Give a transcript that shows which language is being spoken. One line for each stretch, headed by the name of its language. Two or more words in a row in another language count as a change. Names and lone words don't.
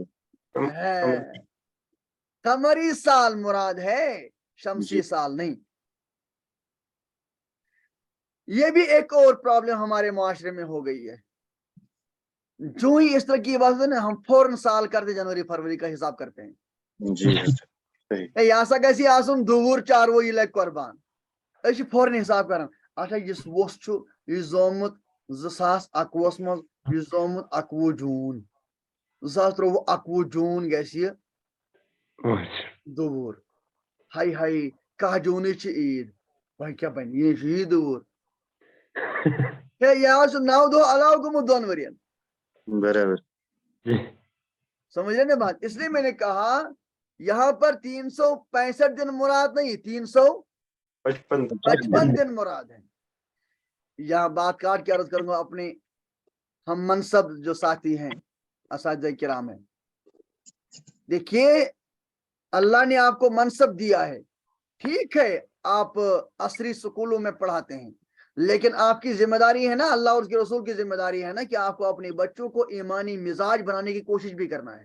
Hindi: है? कमरी साल मुराद है, शमसी जी साल नहीं। ये भी एक और प्रॉब्लम हमारे मुआशरे में हो गई है, जो ही इस तरह की बात है ना, हम फौरन साल करते, जनवरी फरवरी का हिसाब करते हैं। जी सही
Kashmiri: यासा गसी आसुन दुवुर चारवो ये लग कुर्बान, अश फौरन हिसाब करन, अच्छा यस वोस छु यह जोमुत 2021 मज यह जोमुत 21 जून 2023 जून गसी दुवुर, हाय हाय कह जून छ ईद, वह क्या बन ये ईद दुवुर है, यह 9 दो अलाव गुमुत 2 वरियन,
Hindi: बराबर जी समझ रहे ना बात? इसलिए मैंने कहा यहां पर 365 दिन मुराद नहीं, 355 दिन मुराद है। यहां बात काट के अर्ज करूंगा अपने हम मनसब जो साथी हैं, असातिज़ा किराम है, देखिए अल्लाह ने आपको मनसब दिया है, ठीक है, आप असरी स्कूलों में पढ़ाते हैं, लेकिन आपकी जिम्मेदारी है ना, अल्लाह और उसके रसूल की जिम्मेदारी है ना, कि आपको अपने बच्चों को ईमानी मिजाज बनाने की कोशिश भी करना है।